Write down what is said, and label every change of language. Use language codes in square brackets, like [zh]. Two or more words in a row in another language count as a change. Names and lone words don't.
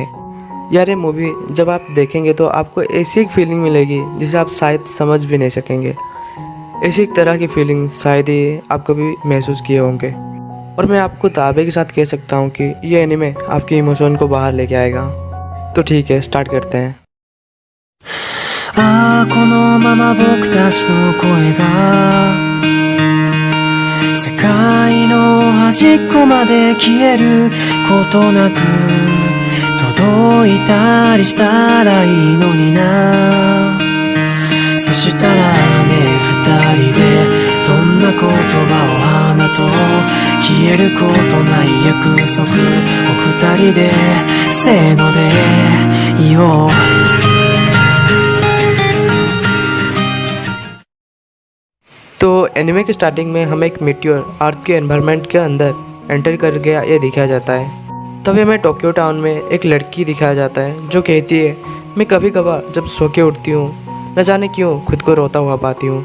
[hi] यार, ये मूवी जब आप देखेंगे तो आपको ऐसी एक फीलिंग मिलेगी जिसे आप शायद समझ भी नहीं सकेंगे। ऐसी एक तरह की फीलिंग शायद ही आप कभी महसूस किए होंगे। और मैं आपको दावे के साथ कह सकता हूँ कि ये एनिमे आपके इमोशन को बाहर लेके आएगा। तो ठीक है, स्टार्ट करते हैं। [ja] このまま僕たちの声が世界の端っこまで消えることなく届いたりしたらいいのにな。そしたらね、二人でどんな言葉を花と消えることない約束を二人でせーので言おう。 [hi] तो एनिमे की स्टार्टिंग में हमें एक मीटियोर अर्थ के एनवायरनमेंट के अंदर एंटर कर गया ये दिखाया जाता है। तभी हमें टोक्यो टाउन में एक लड़की दिखाया जाता है जो कहती है, मैं कभी कभार जब सो के उठती हूँ न जाने क्यों खुद को रोता हुआ पाती हूँ।